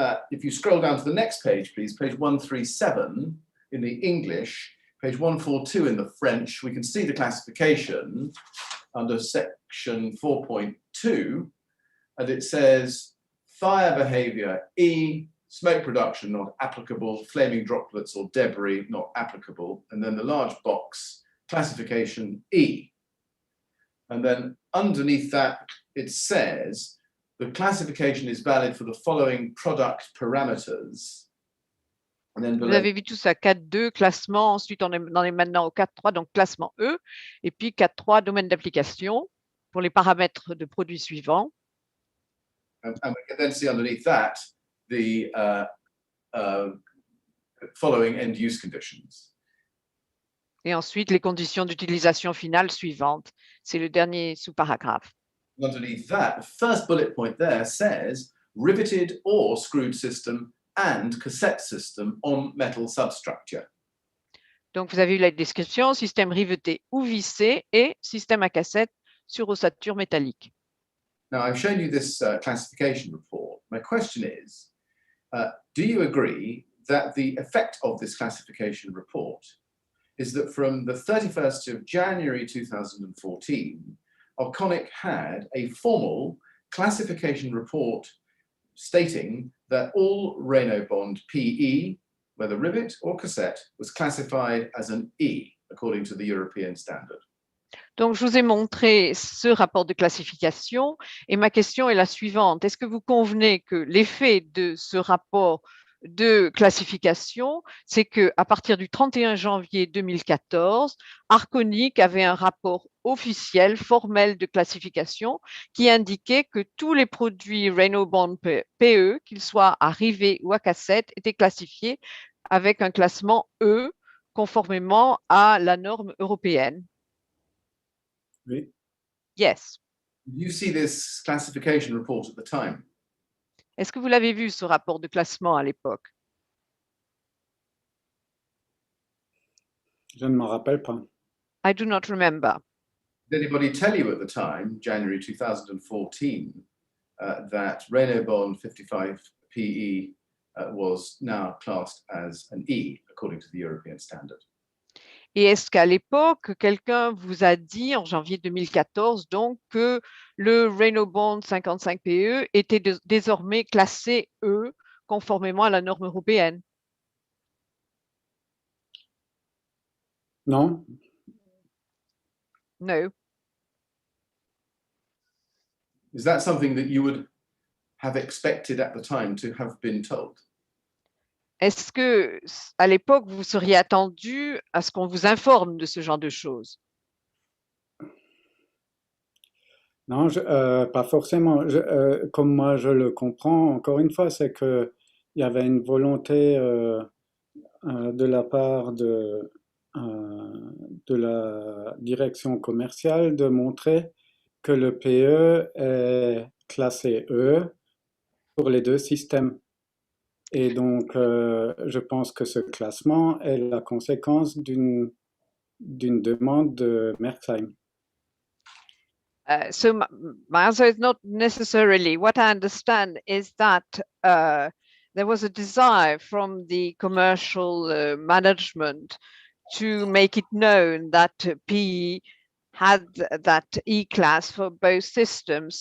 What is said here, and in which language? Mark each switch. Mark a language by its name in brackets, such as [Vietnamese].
[English] if you scroll down to the next page, please, page 137 in the English, page 142 in the French, we can see the classification under section 4.2, and it says fire behavior E, smoke production not applicable, flaming droplets or debris not applicable, and then the large box classification E. And then underneath that, it says the classification is valid for the following product parameters. And then [French] Vous [English] below, [French] avez vu tout ça, 4.2, classement, ensuite on est maintenant au 4.3, donc classement E, et puis 4.3, domaine d'application, pour les paramètres de produits suivants. [English] and we can then see underneath that the following end use conditions. [French] Et ensuite, les conditions d'utilisation finale suivantes. C'est le dernier sous-paragraphe. [English] Underneath that, the first bullet point there says riveted or screwed system and cassette system on metal substructure. [French] Donc, vous avez eu la description, système riveté ou vissé et système à cassette sur ossature métallique. [English] Now, I've shown you this classification report. My question is, do you agree that the effect of this classification report is that from the 31st of January 2014, Arconic had a formal classification report stating that all Renault Bond PE, whether rivet or cassette, was classified as an E, according to the European standard? [French] Donc, je vous ai montré ce rapport de classification et ma question est la suivante. Est-ce que vous convenez que l'effet de ce rapport de classification, c'est qu'à partir du 31 janvier 2014, Arconic avait un rapport officiel, formel de classification qui indiquait que tous les produits Renault Bond PE, qu'ils soient à rivet ou à cassette, étaient classifiés avec un classement E, conformément à la norme européenne. Oui. [English] Did Yes. you see this classification report at the time? [French] Est-ce que vous l'avez vu, ce rapport de classement à l'époque? Je ne m'en rappelle pas. [English] I do not remember. Did anybody tell you at the time, January 2014, that Renault Bond 55 PE was now classed as an E, according to the European standard? [French] Et est-ce qu'à l'époque, quelqu'un vous a dit, en janvier 2014, donc, que le Renault Bond 55 PE était désormais classé E, conformément à la norme européenne? Non, [English] No. Is that something that you would have expected at the time to have been told? [French] Est-ce que, à l'époque, vous seriez attendu à ce qu'on vous informe de ce genre de choses? non, pas forcément. Comme moi je le comprends, encore une fois, c'est qu'il y avait une volonté de la part de la direction commerciale de montrer que le PE est classé E pour les deux systèmes. Et donc, je pense que ce classement est la conséquence d'une demande de Merckxheim. [English] So my answer is not necessarily. What I understand is that there was a desire from the commercial management to make it known that PE had that E-class for both systems.